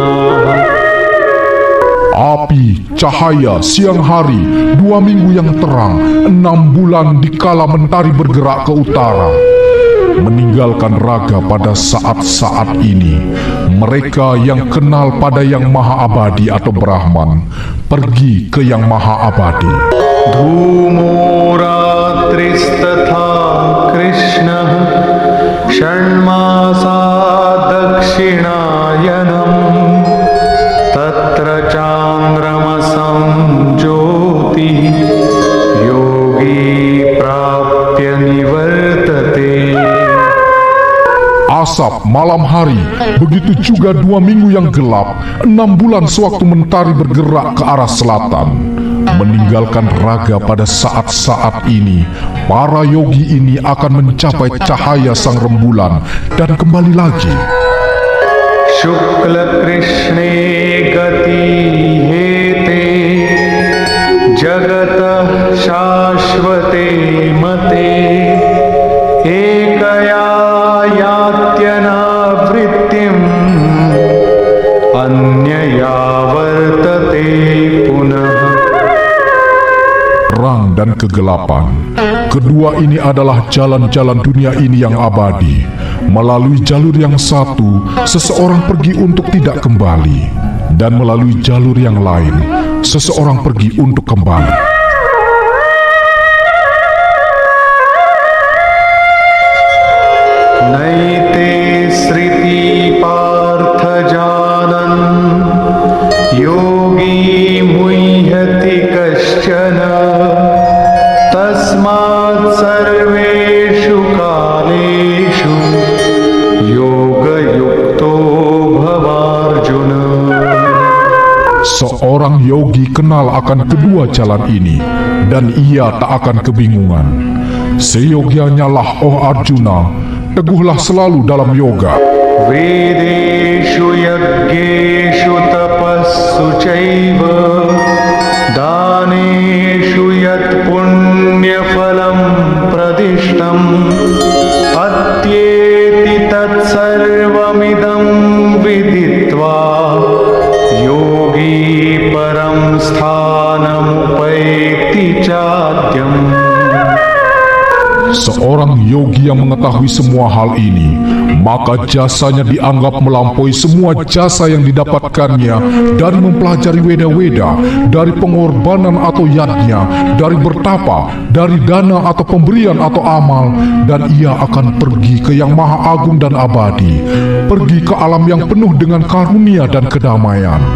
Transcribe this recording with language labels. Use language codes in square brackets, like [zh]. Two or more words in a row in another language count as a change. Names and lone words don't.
[id] Api, cahaya, siang hari, 2 minggu yang terang, 6 bulan dikala mentari bergerak ke utara. Meninggalkan raga pada saat-saat ini, mereka yang kenal pada Yang Maha Abadi atau Brahman, pergi ke Yang Maha Abadi. [sa] Dhumo Ratristatha Krishna Shanmasa Dakshinayanam Tatra Chandramasam Jyoti Yogi Prapya Nivartate. [id] Asap malam hari, begitu juga 2 minggu yang gelap, 6 bulan sewaktu mentari bergerak ke arah selatan. Meninggalkan raga pada saat-saat ini, para yogi ini akan mencapai cahaya sang rembulan dan kembali lagi. [sa] Shukla Krishne Gati Hete Jagata Shashvate Mate Ekaya Yatyana Vrittim Anyaya Vartate Punah. [id] Terang dan kegelapan, kedua ini adalah jalan-jalan dunia ini yang abadi. Melalui jalur yang satu, seseorang pergi untuk tidak kembali, dan melalui jalur yang lain, seseorang pergi untuk kembali. [sa] Naite Sriti Partha Janan Yogi Muhyati Kaschana Tasmat Sarveshu Kaleshu Yoga Yukto Bhavarjuna. [id] Seorang yogi kenal akan kedua jalan ini, dan ia tak akan kebingungan. Seyogianya lah, oh Arjuna, teguhlah selalu dalam yoga. [sa] Vedeshu Yaggeshu Tapassu Chaiva Daneshu Yat Punya Phalam Pradishtam Atyeti Tat Sarvamidam Viditva Yogi Param Sthanam Upaiti Chadyam. [id] Seorang yogi yang mengetahui semua hal ini, maka jasanya dianggap melampaui semua jasa yang didapatkannya dari mempelajari Weda-Weda, dari pengorbanan atau yadnya, dari bertapa, dari dana atau pemberian atau amal, dan ia akan pergi ke Yang Maha Agung dan Abadi, pergi ke alam yang penuh dengan karunia dan kedamaian.